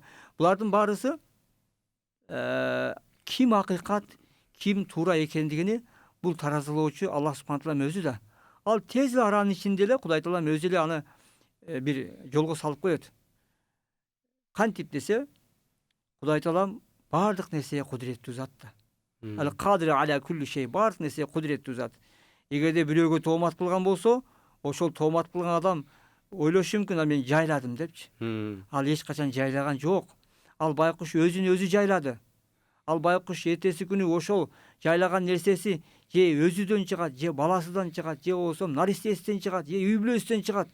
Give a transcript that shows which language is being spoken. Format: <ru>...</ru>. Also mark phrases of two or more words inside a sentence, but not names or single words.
<ky>Булардын баарысы ким акыйкат, ким туура экендигини бул таразылоочу Аллах</ky> <ar>سبحانه تعالى</ar> <ky>өзү да. Ал тез эле аранын ичинде эле Кудай таала өзү эле аны бир жолго салып коет. Кантип десе, Кудай таалам баардык нерсеге кудуреттүү зат да.</ky> <ar>Ал قدير على كل شيء,</ar> <ky>баардык нерсеге кудуреттүү зат. Эгерде бирөөгө тоомат кылган болсо, ошол тоомат кылган адам ойлошу мүмкүн, мен жайладым депчи. Ал эч качан жайлаган жок. Ал байкуш өзүн өзү жайлады. Ал байкуш эртеси күнү ошол жайлаган нерсеси же өзүдөн чыгат, же баласыдан чыгат, же болбосо наристесинен чыгат, же үй бүлөсүнөн чыгат.</ky>